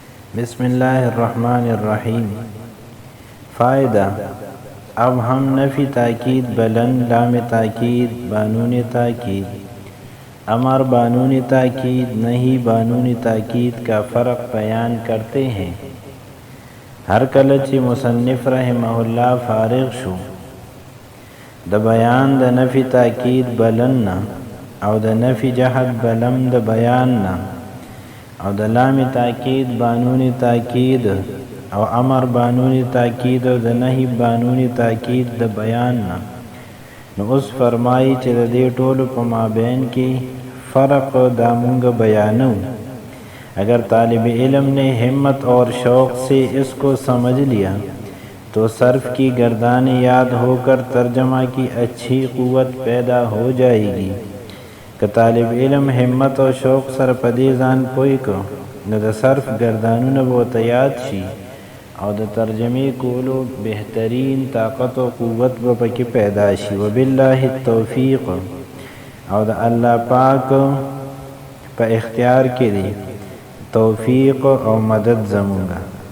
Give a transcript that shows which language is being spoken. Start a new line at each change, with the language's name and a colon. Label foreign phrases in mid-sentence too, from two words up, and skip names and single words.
Arabic: بسم الله الرحمن الرحیم.
Urdu: فائدہ. اب ہم نفی تاکید بلند لام تاکید بانون تاکید امر بانون تاکید نہیں بانون تاکید کا فرق بیان کرتے ہیں.
Pashto: ہر کله چې مصنف
Arabic: رحمه الله
Pashto: فارغ شو د بیان د نفی تاکید بلند او د نفی جهت بلند د بیان او د لام تاکید بانون تاکید او امر بانون تاکید او د نهی بانون تاکید د بیان نو اوس فرمایي چې د دې ټولو په مابین کې فرق دا مونږ بیانو.
Urdu: اگر طالب علم نے ہمت اور شوق سے اس کو سمجھ لیا تو صرف کی گردانیں یاد ہو کر ترجمہ کی اچھی قوت پیدا ہو جائے گی.
Pashto: کہ طالب علم همت او شوق سره په دې ځان پوي کو نو د صرف گردانونه به یاد شي او د ترجمه کولو بهترین طاقت او قوت به پکې پیدا شي.
Arabic: وبالله التوفیق.
Pashto: او د الله پاک په اختیار کې دی توفیق او مدد زمونږه.